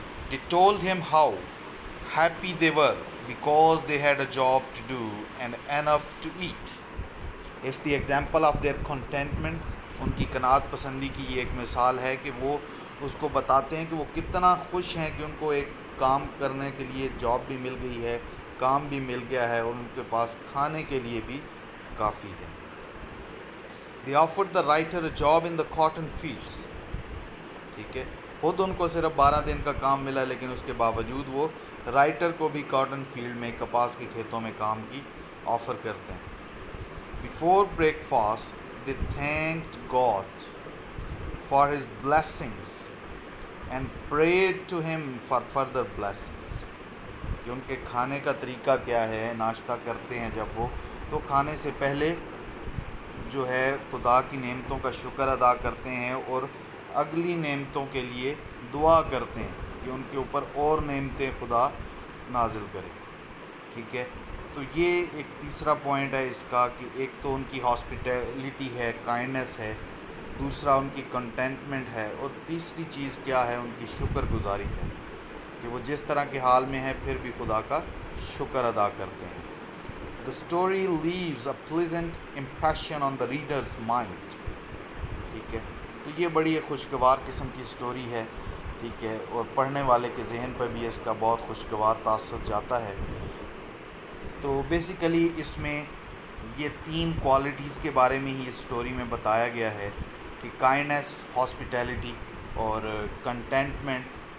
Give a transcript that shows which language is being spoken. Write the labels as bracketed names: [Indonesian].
[English] They told him how happy they were because they had a job to do and enough to eat. It's the example of their contentment. [Urdu] ان کی قناعت پسندی کی یہ ایک مثال ہے کہ وہ اس کو بتاتے ہیں کہ وہ کتنا خوش ہیں کہ ان کو ایک کام کرنے کے لیے جاب بھی مل گئی ہے، کام بھی مل گیا ہے، اور ان کے پاس کھانے کے لیے بھی کافی ہے. [English] They offered the writer a job in the cotton fields. [Urdu] ٹھیک ہے، خود ان کو صرف 12 دن کا کام ملا، لیکن اس کے باوجود وہ رائٹر کو بھی کاٹن فیلڈ میں، کپاس کے کھیتوں میں کام کی آفر کرتے ہیں. [English] Before breakfast, they thanked God for his blessings and prayed to him for further blessings. [Urdu] کہ ان کے کھانے کا طریقہ کیا ہے، ناشتہ کرتے ہیں جب وہ، تو کھانے سے پہلے جو ہے خدا کی نعمتوں کا شکر ادا کرتے ہیں اور اگلی نعمتوں کے لیے دعا کرتے ہیں کہ ان کے اوپر اور نعمتیں خدا نازل کرے. ٹھیک ہے، تو یہ ایک تیسرا پوائنٹ ہے اس کا کہ ایک تو ان کی ہاسپٹیلٹی ہے، کائنڈنس ہے، دوسرا ان کی کنٹینٹمنٹ ہے، اور تیسری چیز کیا ہے، ان کی شکر گزاری ہے کہ وہ جس طرح کے حال میں ہیں پھر بھی خدا کا شکر ادا کرتے ہیں. [English] The story leaves a pleasant impression on the reader's mind. [Urdu] ٹھیک ہے، تو یہ بڑی ایک خوشگوار قسم کی سٹوری ہے، ٹھیک ہے، اور پڑھنے والے کے ذہن پر بھی اس کا بہت خوشگوار تاثر جاتا ہے. تو بیسیکلی اس میں یہ 3 کوالٹیز کے بارے میں ہی اس سٹوری میں بتایا گیا ہے کہ کائنڈنس، ہاسپٹیلٹی اور کنٹینٹمنٹ.